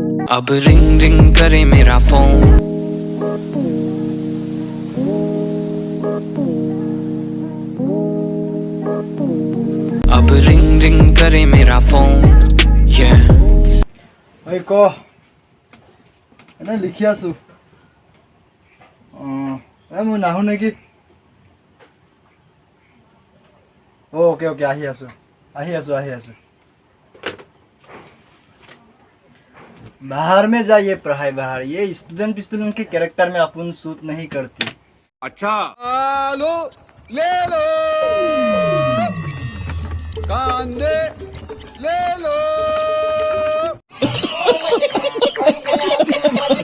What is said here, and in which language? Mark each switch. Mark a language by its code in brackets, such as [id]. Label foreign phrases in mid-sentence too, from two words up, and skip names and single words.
[hi] अब रिंग रिंग करे मेरा फोन, अब रिंग रिंग करे मेरा फोन। [as] ঐ ক এনে লিখি আছো। মই নাহো নেকি? [en] okay okay [as] আহি আছো। [hi] बाहर में जाइए पढ़ाई बाहर, ये स्टूडेंट के कैरेक्टर में अपन सूट नहीं करती। अच्छा लो ले लो कांदे ले लो